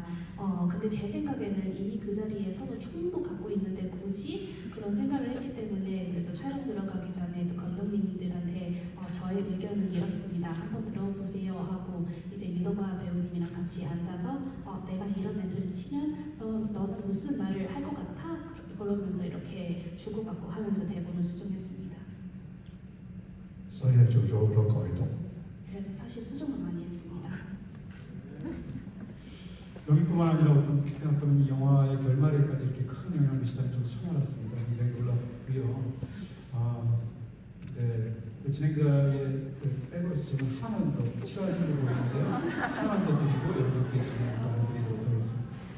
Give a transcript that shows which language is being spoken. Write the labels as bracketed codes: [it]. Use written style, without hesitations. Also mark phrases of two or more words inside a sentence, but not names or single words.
[ko] 근데 제 생각에는 이미 그 자리에 서로 총도 갖고 있는데 굳이 그런 생각을 했기 때문에 그래서 촬영 들어가기 전에 또 감독님들한테 저의 의견은 이렇습니다. 한번 들어보세요 하고 이제 유도가 배우님이랑 같이 앉아서 내가 이런 멘트를 치면 너는 무슨 말을 할 것 같아? 그러면서 이렇게 주고받고 하면서 대본을 수정했습니다. [yue] 所以係做咗好多改動。 [ko] 그래서 사실 수정을 많이 했습니다. 여기뿐만 아니라 어떤 생각하면 이 영화의 결말에까지 이렇게 큰 영향을 미치다는 저도 처음 알았습니다. 굉장히 놀랍고요. 네. 진행자의 백으로서 저는 하나만 더 치료하신 걸로 보이는데 하나만 더 드리고 여러분께 질문을 드리도록 하겠습니다.